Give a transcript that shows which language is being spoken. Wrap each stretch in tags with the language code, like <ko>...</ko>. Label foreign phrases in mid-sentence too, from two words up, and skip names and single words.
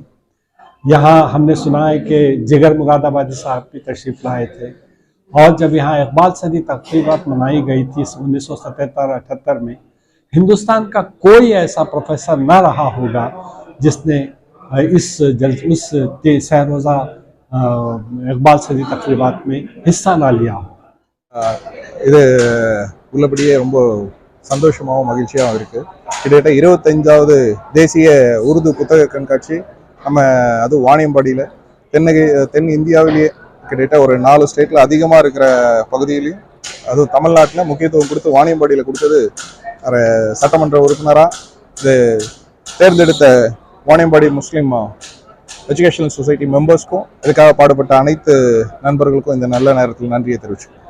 <ur>یہاں ہم نے سنا ہے کہ جگر مراد آبادی صاحب بھی تشریف لائے تھے، اور جب یہاں اقبال صدی تقریبات منائی گئی تھی 1977-78 میں، ہندوستان کا کوئی ایسا پروفیسر نہ رہا ہوگا جس نے اس سہ روزہ اقبال صدی تقریبات میں حصہ نہ لیا ہو.</ur> <ta>இது உள்ளபடியே ரொம்ப சந்தோஷமாகவும் மகிழ்ச்சியாகவும் இருக்குது. கிட்டத்தட்ட 25வது தேசிய உருது புத்தக கண்காட்சி நம்ம அது வாணியம்பாடியில் தென் இந்தியாவிலேயே கிட்டத்தட்ட ஒரு 4 ஸ்டேட்டில் அதிகமாக இருக்கிற பகுதியிலையும் அதுவும் தமிழ்நாட்டில் முக்கியத்துவம் கொடுத்து வாணியம்பாடியில் கொடுத்தது சட்டமன்ற உறுப்பினராக இது தேர்ந்தெடுத்த வாணியம்பாடி முஸ்லீம் எஜுகேஷனல் சொசைட்டி மெம்பர்ஸ்க்கும் இதுக்காக பாடுபட்ட அனைத்து நண்பர்களுக்கும் இந்த நல்ல நேரத்தில் நன்றியை தெரிவிச்சுக்கிறேன்.</ta>